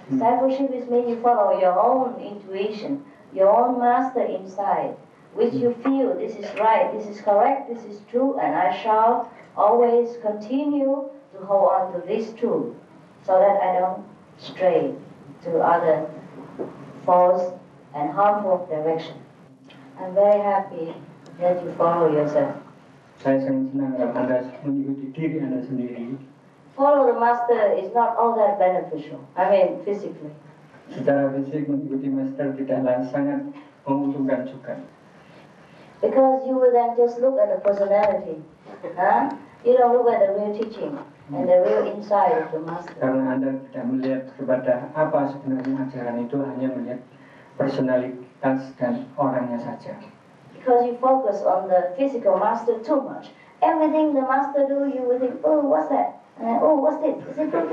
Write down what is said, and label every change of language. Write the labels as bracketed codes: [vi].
[en] Discipleship is mean you follow your own intuition, your own master inside, which you feel this is right, this is correct, this is true, and I shall always continue to hold on to this truth so that I don't stray to other false and harmful direction. I'm very happy that you follow yourself. [id] Saya sangat senang kalau Anda mengikuti diri Anda sendiri. [en] Follow the master is not all that beneficial. I mean, physically. [id] Secara fisik mengikuti master tidaklah sangat menguntungkan juga. [en] Because you will then just look at the personality. You don't look at the real teaching and the real inside of the master. [id] Karena Anda tidak melihat kepada apa sebenarnya ajaran itu, hanya melihat personalitas dan orangnya saja. [en] Because you focus on the physical master too much. Everything the master do, you will think, oh, what's that? Oh, what's this? Is it good?